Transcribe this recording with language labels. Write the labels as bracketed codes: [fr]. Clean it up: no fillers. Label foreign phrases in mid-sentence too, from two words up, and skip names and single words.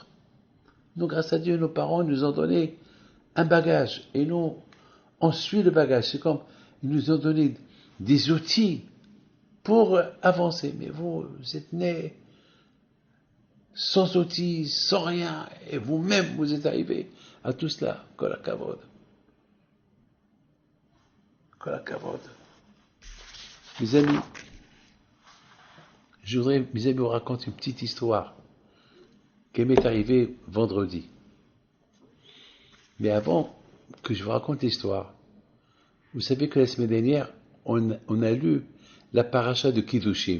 [fr] Nous, grâce à Dieu, nos parents nous ont donné un bagage. Et nous, on suit le bagage. C'est comme, ils nous ont donné des outils pour avancer. Mais vous êtes nés sans outils, sans rien. Et vous-même, vous êtes arrivés à tout cela. [he] כל הכבוד. כל הכבוד. [fr] Mes amis, je voudrais, mes amis, vous raconter une petite histoire qui m'est arrivée vendredi. Mais avant que je vous raconte l'histoire, vous savez que la semaine dernière, on a lu la paracha de Kiddushim.